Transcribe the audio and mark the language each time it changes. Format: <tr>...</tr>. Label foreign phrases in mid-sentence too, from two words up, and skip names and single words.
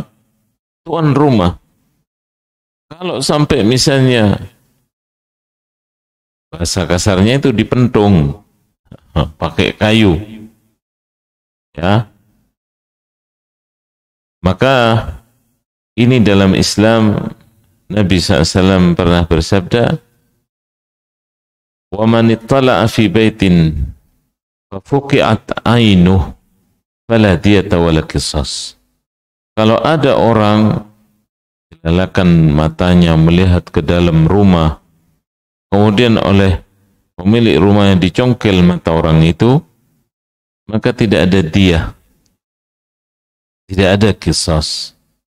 <id>Tuan rumah. Kalau sampai misalnya bahasa kasarnya itu dipentung pakai kayu, ya, maka ini dalam Islam Nabi SAW pernah bersabda,</id> <ar>ومن اطلع في بيت ففقئت عينه فلا دية ولا قصاص.</ar> <id>Kalau ada orang dilalakan matanya melihat ke dalam rumah, kemudian oleh pemilik rumah yang dicongkel mata orang itu, maka tidak ada diyah, tidak ada qisas.</id>